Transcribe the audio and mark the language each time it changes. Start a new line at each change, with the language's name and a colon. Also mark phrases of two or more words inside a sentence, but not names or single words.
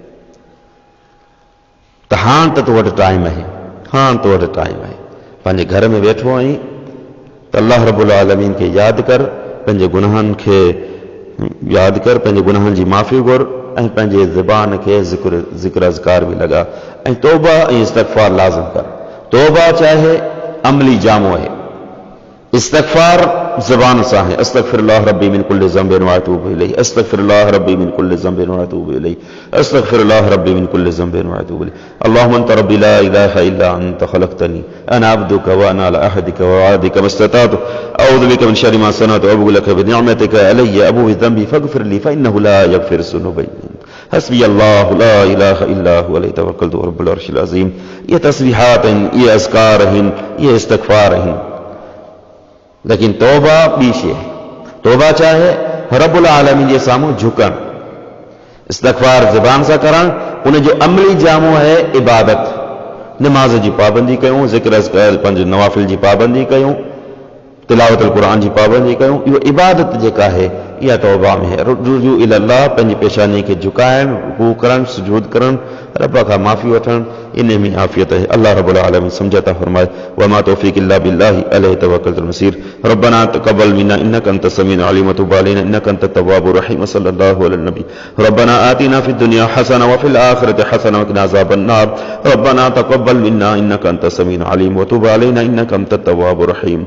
Sindhi: त हाणे त तो वटि टाइम आहे, हाणे तो वटि टाइम आहे, पंहिंजे घर में वेठो आहीं त
Arabic: الله رب العالمين
Sindhi: खे यादि कर, पंहिंजे गुनाहनि खे यादि कर, पंहिंजे गुनाहनि जी माफ़ी घुर ऐं पंहिंजे ज़बान खे ज़िक्र अज़कार बि लॻा ऐं तौबा ऐं इस्तग़फ़ार लाज़िम कर। तौबा चाहे अमली जामो है, इस्तग़फ़ार ज़बान सां है,
Arabic: أستغفر الله ربي من كل ذنب وأتوب إليه، أستغفر الله ربي من كل ذنب وأتوب إليه، أستغفر الله ربي من كل ذنب وأتوب إليه. اللهم أنت ربي لا إله إلا أنت خلقتني أنا عبدك وأنا على عهدك ووعدك ما استطعت أعوذ بك من شر ما صنعت وأبوء لك بنعمتك علي أبوء بذنبي فاغفر لي فإنه لا يغفر الذنوب حسبي الله لا إله إلا هو عليه توكلت ورب العرش العظيم.
Sindhi: ये तस्बीहात आहिनि, ये अज़कार आहिनि, ये इस्तग़फ़ार आहिनि। लेकिन तौबा ॿी शइ आहे। तौबा चाहे
Arabic: رب العالمين
Sindhi: जे साम्हूं झुकणु, इस्तग़फ़ार ज़बान सां करणु, उनजो अमली जामो आहे इबादत। नमाज़ जी पाबंदी कयूं, ज़िक्र अज़कार पंहिंजे नवाफ़िल जी पाबंदी कयूं, तिलावत क़ुरान जी पाबंदी कयूं, इहो इबादत जेका आहे इहा तौबा में है।
Arabic: رجوع إلى الله,
Sindhi: पंहिंजी पेशानी खे झुकाइणु, रुकू करणु, सुजूद करणु, रब खां माफ़ी वठणु, इन में आफ़ियत है। अल्लाह रब्बुल आलमीन समझता फरमाए
Arabic: وما توفيق إلا بالله عليه توكلت المصير. ربنا تقبل منا إنك أنت السميع العليم وتب علينا إنك أنت التواب الرحيم. صلى الله عليه نبي. ربنا آتنا في الدنيا حسنة وفي الآخرة حسنة وقنا عذاب النار. ربنا تقبل منا إنك أنت السميع العليم وتب علينا إنك أنت التواب الرحيم.